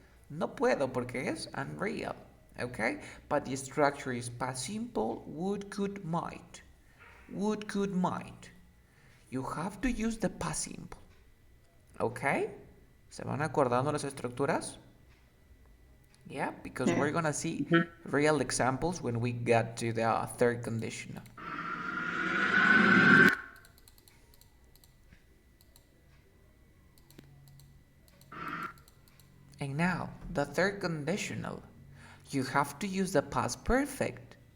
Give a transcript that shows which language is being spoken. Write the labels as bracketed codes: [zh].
[es] No puedo porque es unreal. [en] Okay? But the structure is past simple, would, could, might. Would, could, might. You have to use the past simple. Okay? [es] ¿Se van acordando las estructuras? [en] Yeah, because we're gonna see real examples when we get to the third conditional. And now, the third conditional. You have to use the past perfect.